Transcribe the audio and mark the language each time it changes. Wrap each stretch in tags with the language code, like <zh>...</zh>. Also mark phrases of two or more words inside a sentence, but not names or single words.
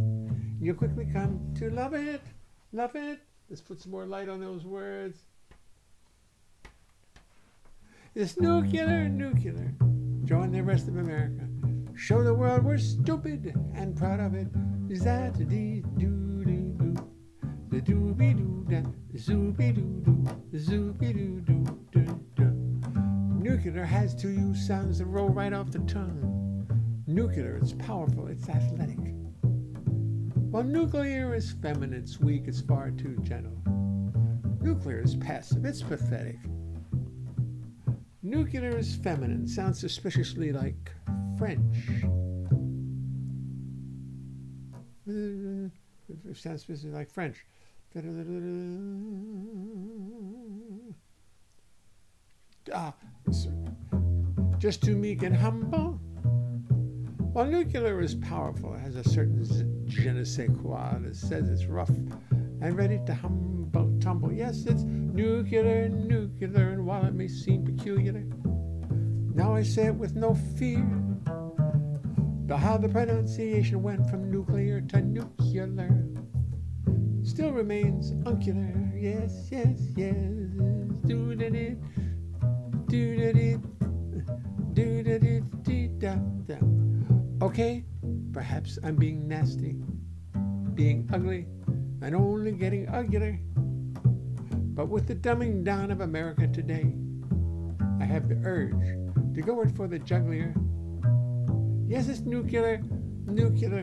<en>You'll quickly come to love it, love it. Let's put some more light on those words. It's nuclear, nuclear. Join the rest of America. Show the world we're stupid and proud of it. Is that the doo-doo-doo? The doo-be-doo-da, the zoo-be-doo-doo, the zoo-be-doo-doo-doo-doo. Nuclear has two U sounds that roll right off the tongue. Nuclear, it's powerful, it's athletic. While nuclear is feminine, it's weak, it's far too gentle. Nuclear is passive, it's pathetic. Nuclear is feminine, sounds suspiciously like French. It sounds suspiciously like French. Just too meek and humble. While nuclear is powerful, it has a certain</en> <fr>je ne sais quoi</fr> <en>that says it's rough and ready to tumble. Yes, it's nuclear, nuclear, and while it may seem peculiar, now I say it with no fear. But how the pronunciation went from nuclear to nuclear still remains uncular. Yes, yes, yes. Do-da-dee, do-da-dee, do-da-dee-dee-da-da. Okay, perhaps I'm being nasty, being ugly, and only getting uglier. But with the dumbing down of America today, I have the urge to go in for the jugular. Yes, it's nuclear, nuclear.</en>